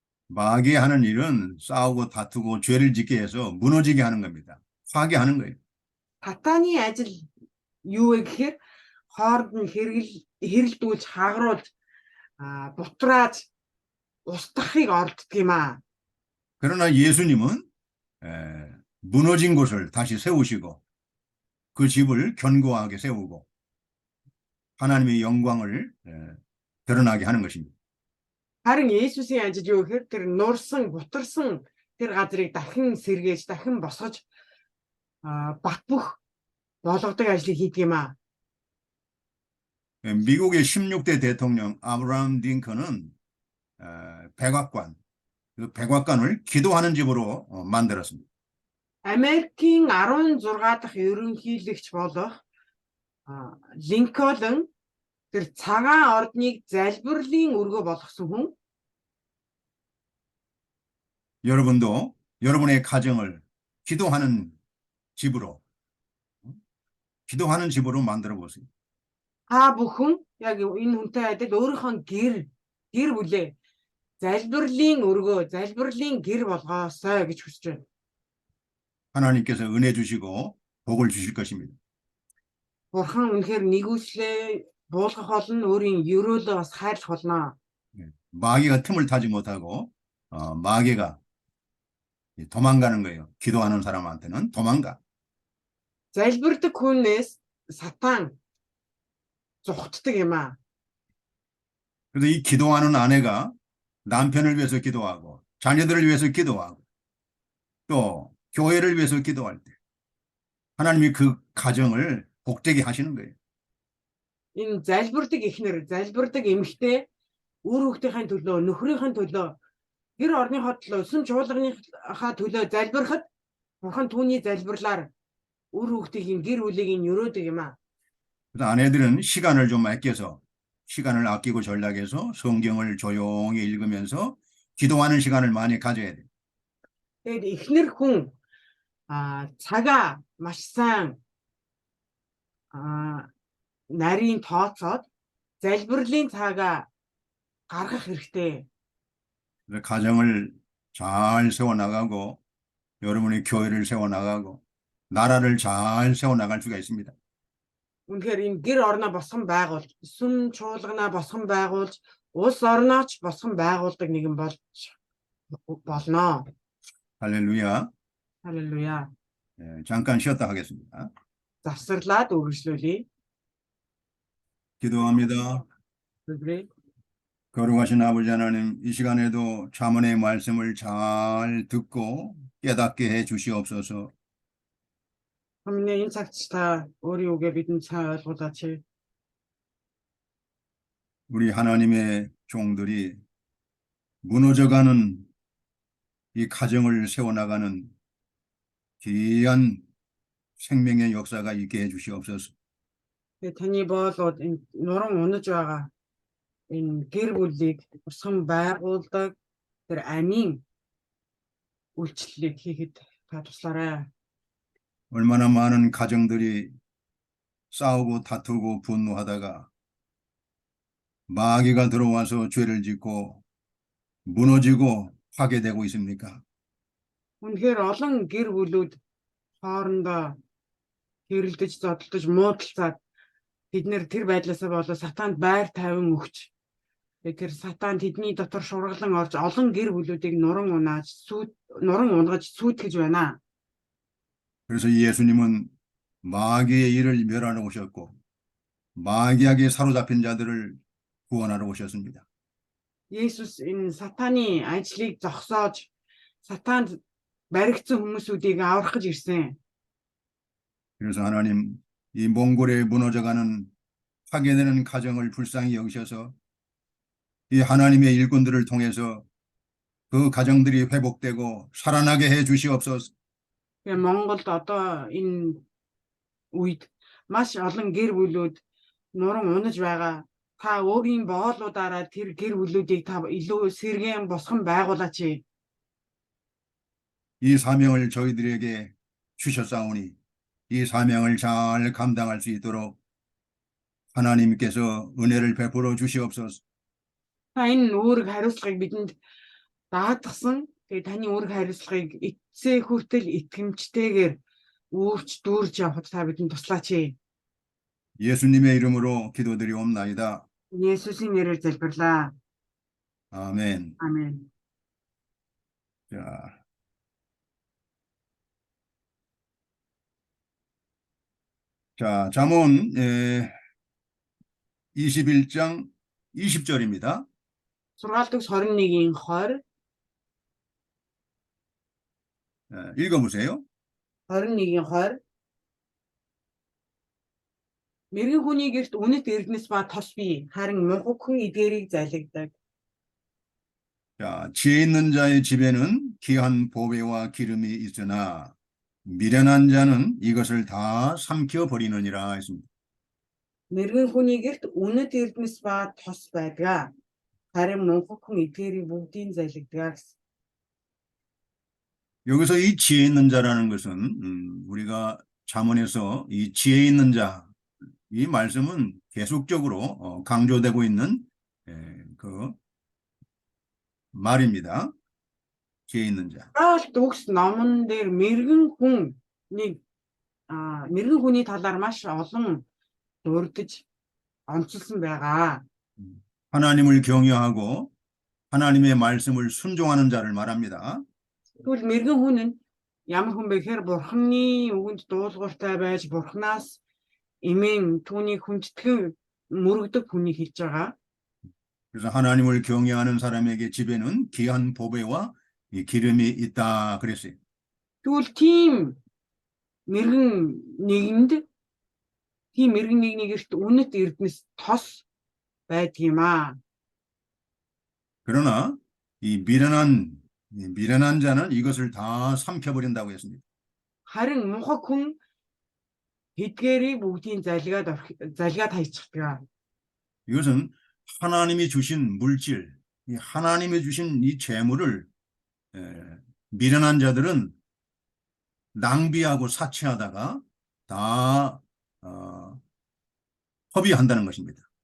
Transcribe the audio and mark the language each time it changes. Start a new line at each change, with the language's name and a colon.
Korean: 마귀 하는 일은 싸우고 다투고 죄를 짓게 해서 무너지게 하는 겁니다. 파괴하는 거예요.
Mongolian: Сатааны ажил юу вэ гэхээр хооронд нь хэрэлдүүлж хагруулж бутрааж устгахыг оролддог юм аа.
Korean: 그러나 예수님은 무너진 곳을 다시 세우시고 그 집을 견고하게 세우고 하나님의 영광을 드러나게 하는 것입니다.
Mongolian: Харин Есүсийн ажил юу гэхээр тэр нурсан, бутарсан тэр газрыг дахин сэргээж, дахин босгож бат бөх болгодог ажлыг хийдэг юм аа.
Korean: 미국의 16대 대통령 아브라함 링컨은 백악관, 그 백악관을 기도하는 집으로 만들었습니다.
Mongolian: Америкийн 16 дахь ерөнхийлөгч болох Линкольн тэр цагаан ордныг залбирлын өргөө болгосон хүн.
Korean: 여러분도 여러분의 가정을 기도하는 집으로 만들어 보세요.
Mongolian: Та бүхэн яг энэ хүнтэй адил өөрийнхөө гэр бүлээ залбирлын өргөө, залбирлын гэр болгоосой гэж хүсэж байна.
Korean: 하나님께서 은혜 주시고 복을 주실 것입니다.
Mongolian: Бурхан үнэхээр нэгүслээ буулгах болно, өөрийн ерөөлөө бас хайрлах болно.
Korean: 마귀가 틈을 타지 못하고 마귀가 도망가는 거예요. 기도하는 사람한테는 도망가.
Mongolian: Залбирдаг хүнээс сатан зүхтдэг юм аа.
Korean: 그래서 이 기도하는 아내가 남편을 위해서 기도하고 자녀들을 위해서 기도하고 또 교회를 위해서 기도할 때 하나님이 그 가정을 복되게 하시는 거예요.
Mongolian: Энэ залбирдаг эхнэр, залбирдаг эмэгтэй үр хүүхдийн төлөө, нөхрийн төлөө, гэр орныхоо төлөө, сүм чуулганыхаа төлөө залбирахад Бурхан түүний залбирлаар үр хүүхдийн гэр бүлийг нь өрөөдөг юм аа.
Korean: 그래서 아내들은 시간을 좀 시간을 아끼고 전락해서 성경을 조용히 읽으면서 기도하는 시간을 많이 가져야 돼요.
Mongolian: Тэгээд эхнэр хүн цагаа маш сайн нарийн тооцоод залбирлын цагаа гаргах хэрэгтэй.
Korean: 그래서 가정을 잘 세워나가고 여러분의 교회를 세워나가고 나라를 잘 세워나갈 수가 있습니다.
Mongolian: Үнэхээр энэ гэр орноо босгон байгуулж, сүм чуулганаа босгон байгуулж, улс орнооч босгон байгуулдаг нэгэн болж болно.
Korean: 할렐루야. 할렐루야. 잠깐 쉬었다 하겠습니다.
Mongolian: Завсарлаад үргэлжлүүлье.
Korean: 기도합니다. 그래. 거룩하신 아버지 하나님, 이 시간에도 잠언의 말씀을 잘 듣고 깨닫게 해 주시옵소서.
Mongolian: Хамгийн энэ цагт та өөрийн үгээ бидэнд сайн ойлгуулаач.
Korean: 우리 하나님의 종들이 무너져가는 이 가정을 세워나가는 귀한 생명의 역사가 있게 해 주시옵소서.
Mongolian: Таны боолууд энэ нуран унаж байгаа энэ гэр бүлийг босгон байгуулдаг тэр амийн үйлчлэлийг хийхэд та туслаарай.
Korean: 얼마나 많은 가정들이 싸우고 다투고 분노하다가 마귀가 들어와서 죄를 짓고 무너지고 파괴되고 있습니까?
Mongolian: Үнэхээр олон гэр бүлүүд хоорондоо хэрэлдэж, зодтолдож, муудалцаад бид нэр тэр байдлаасаа болоо сатаанд байр тавин өгч тэр сатан тэдний дотор шурглан орж олон гэр бүлүүдийг нуран унгаж сүйтгэж байна.
Korean: 그래서 예수님은 마귀의 일을 멸하러 오셨고 마귀에게 사로잡힌 자들을 구원하러 오셨습니다.
Mongolian: Есүс энэ сатаны ажлыг зогсоож сатаанд баригдсан хүмүүсүүдийг аврах гэж ирсэн.
Korean: 그래서 하나님 이 몽골에 무너져가는 파괴되는 가정을 불쌍히 여기셔서 이 하나님의 일꾼들을 통해서 그 가정들이 회복되고 살아나게 해 주시옵소서.
Mongolian: Монголд одоо энэ үед маш олон гэр бүлүүд нуран унаж байгаа. Та өөрийн боолуудаараа тэр гэр бүлүүдийг та илүү сэргээн босгон байгуулаач.
Korean: 이 사명을 저희들에게 주셨사오니 이 사명을 잘 감당할 수 있도록 하나님께서 은혜를 베풀어 주시옵소서.
Mongolian: Та энэ үүрэг хариуцлагыг бидэнд даатгсан. Тэгээ таны үүрэг хариуцлагыг эцсээ хүртэл итгэмжтэйгээр үүрч дүүрж явахад та бидэнд туслаач.
Korean: 예수님의 이름으로 기도드리옵나이다.
Mongolian: Есүсийн нэрээр залбирлаа.
Korean: 아멘.
Mongolian: Амен.
Korean: 자, 잠언 21장 20절입니다.
Mongolian: Сургаалт 21-ийн 20,
Korean: 읽어보세요.
Mongolian: 21-ийн 20. Мэргэн хүний гэрт үнэт эрдэнэс ба тос бий, харин мунхаг хүн эдгээрийг залгидаг.
Korean: 자, 지혜 있는 자의 집에는 귀한 보배와 기름이 있으나 미련한 자는 이것을 다 삼켜 버리느니라 했습니다.
Mongolian: Мэргэн хүний гэрт үнэт эрдэнэс ба тос байдаг. Харин мунхаг хүн эдгээрийг бүгдийг залгидаг гэсэн.
Korean: 여기서 이 지혜 있는 자라는 것은 우리가 잠언에서 이 지혜 있는 자, 이 말씀은 계속적으로 강조되고 있는 그 말입니다. 지혜 있는 자.
Mongolian: Сургаалт үгс номон дээр мэргэн хүний талаар маш олон дурдж онцлсан байгаа.
Korean: 하나님을 경외하고 하나님의 말씀을 순종하는 자를 말합니다.
Mongolian: Тэгвэл мэргэн хүн нь ямар хүн бэ гэхээр бурхны үгэнд дуулууртай байж бурхнаас эмээн түүнийг хүндэтгэн мөрөгдөг хүнийг хэлж байгаа.
Korean: 그래서 하나님을 경외하는 사람에게 집에는 귀한 보배와 이 기름이 있다 그랬어요.
Mongolian: Тэгвэл тийм мэргэн нэгнийгэрт үнэт эрдэнэс тос байдаг юм аа.
Korean: 그러나 이 미련한 자는 이것을 다 삼켜버린다고 했습니다.
Mongolian: Харин мунхаг хүн эдгээрийг бүгдийг залгаад хайчихдаг.
Korean: 이것은 하나님이 주신 물질, 하나님이 주신 이 재물을 미련한 자들은 낭비하고 사치하다가 다 허비한다는 것입니다.